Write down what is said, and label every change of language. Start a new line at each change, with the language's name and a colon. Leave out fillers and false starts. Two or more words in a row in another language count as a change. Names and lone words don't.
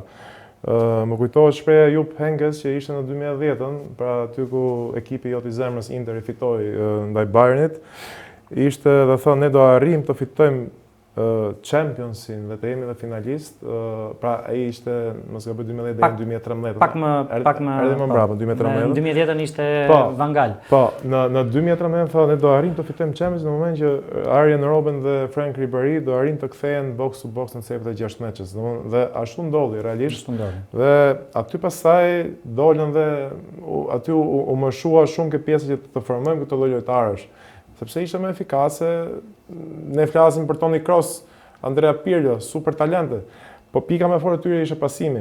Albanian: Më kujtohet shpreha Jupp Heynckes që ishte në 2010-ën, pra aty ku ekipi jot i zemrës Inter i fitoi ndaj Bayernit, ishte dhe thonë ne do arrijmë të fitojmë Championsin dhe të jemi dhe finalist, pra ai ishte, mos gaboj 2010 deri në 2013. Pak më erdhi më mbrapa, 2013. Në 2010-ën ishte Van Gaal. Po, në 2013 thonë ne do arrijmë të fitojmë Champions në moment që Arjen Robben dhe Frank Ribéry do arrijnë të kthehen
English: box to box
Albanian: në cepet e 6 meçes. Dhe ashtu ndodhi realisht. Dhe aty pastaj dolën dhe aty u mëshua shumë ke pjesa që të formojmë këto lloj lojtarësh. Sepse ishte më efikase, ne flasim për Toni Kroos, Andrea Pirlo, super talente, po pika më e fortë tyre ishte pasimi.